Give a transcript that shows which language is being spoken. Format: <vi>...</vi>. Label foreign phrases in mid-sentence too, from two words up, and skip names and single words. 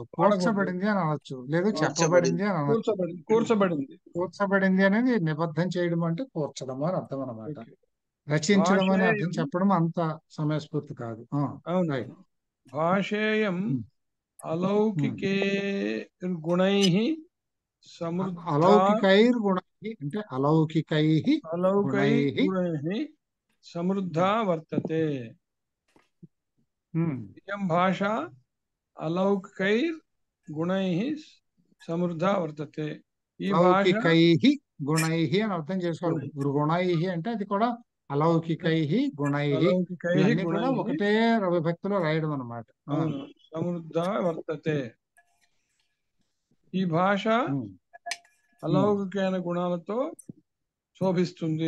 <te>కూర్చబడింది అని అనొచ్చు, లేదు చెప్పబడింది అని అనొచ్చు. కూర్చబడింది అనేది నిబద్ధం చేయడం అంటే కూర్చడం అని అర్థం అన్నమాట. రచించడం అని అర్థం చెప్పడం అంత సమయస్ఫూర్తి కాదు.</te> <sa>భాషేయం అలౌకికైర్గుణైః సమృద్ధా.</sa> <te>అలౌకికైర్గుణైః అంటే అలౌకికై</te> <sa>अलौकै గుణై. गुणैः समृद्धा वर्तते। इयं भाषा अलौकिकैर्गुणैः समृद्धा वर्तते।</sa> <te>ఈ భాష</te> <sa>లౌకికై గుణై</sa> <te>అని అర్థం చేసుకోవాలి. గుణై అంటే అది కూడా</te> <sa>అలౌకికై గుణై, अलौकिकैः</sa> <te>ఇవన్నీ కూడా</te> <sa>गुणैः</sa> <te>ఒకటే విభక్తిలో రాయడం అన్నమాట. అవును</te> <sa>సమృద్ధ వర్తతే.</sa> <te>ఈ భాష అలౌకికమైన గుణాలతో శోభిస్తుంది.</te>